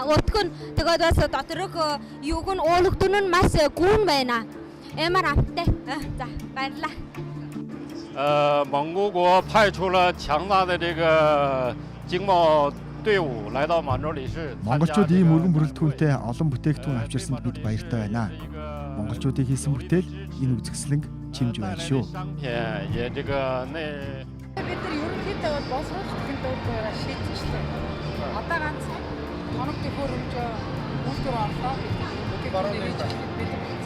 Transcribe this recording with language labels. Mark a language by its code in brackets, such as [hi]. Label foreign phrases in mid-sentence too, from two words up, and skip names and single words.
[mn] Өтгөн тэгээд бас доторх юуг нь уулагдсан нь маш гүн байна. Ямар амттай. За, баярлалаа. [zh] 蒙古国派出了强大的这个经贸队伍来到满洲里市。 [mn] Монголчууд ийм өргөн бүрэлдэхүүнтэй олон бүтээгдэхүүн авчирсанд бид баяртай байна. Монголчуудын хийсэн бүтээл энэ үзэсгэлэнг чимж байна шүү. Бид нар ерөнхийдөө бол боловсруулах технологиороо шийдчихлээ. Одоо ганц тоног төхөөрөмжөө үйлдвэр орлоо бүтээгдэхүүнийг бэлэн болсон.